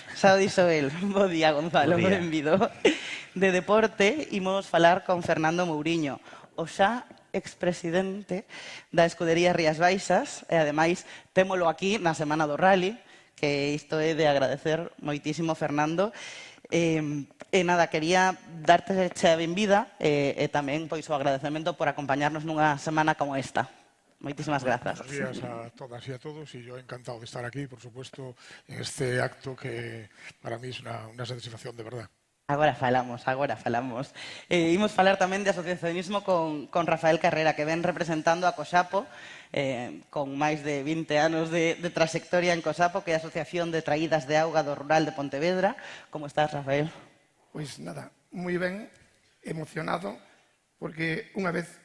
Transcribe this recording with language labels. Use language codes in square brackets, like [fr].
[gl] Xa o dixo el. Bo día, Gonzalo, benvido. De deporte, imos falar con Fernando Mouriño, o xa expresidente da Escudería Rías Baixas, e ademais témolo aquí na Semana do Rally, que isto é de agradecer moitísimo, Fernando. E nada, quería darte a benvida e tamén pois o agradecemento por acompañarnos nunha semana como esta. Moitísimas grazas. [es] Buenos días a todas y a todos y yo encantado de estar aquí, por supuesto, en este acto que para mí es una satisfacción de verdad. [gl] Agora falamos. Imos falar tamén de asociacionismo con Rafael Carrera, que ven representando a COSAPO, con máis de 20 anos de trayectoria en COSAPO, que é a Asociación de Traídas de Auga do Rural de Pontevedra. Como estás, Rafael? Pois nada, moi ben, emocionado, porque unha vez